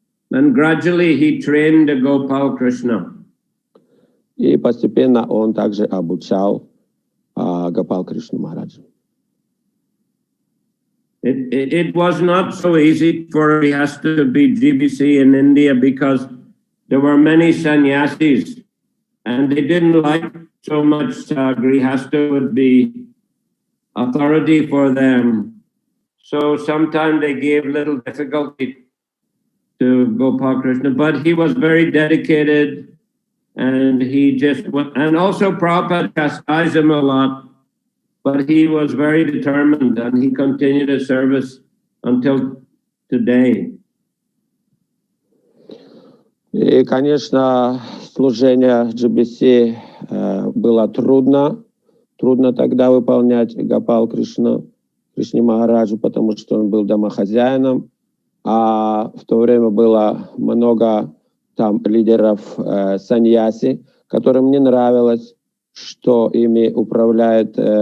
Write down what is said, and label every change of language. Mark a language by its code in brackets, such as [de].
[en] And gradually he trained the Gopal Krishna. [ru] И постепенно он также обучал Гопал Кришну Махараджа. [en] It was not so easy for Grihastha to be GBC in India because there were many sannyasis, and they didn't like so much Grihastha would be authority for them. So sometimes they gave little difficulty to Gopal Krishna, but he was very dedicated, and he just went, and also Prabhupada chastised him a lot. But he was very determined, and he continued his service until today. [ru] И, конечно, служение GBC было трудно тогда выполнять Гопал Кришне Махараджу, потому что он был домохозяином, а в то время было много там лидеров саньяси, которым не нравилось, что ими управляет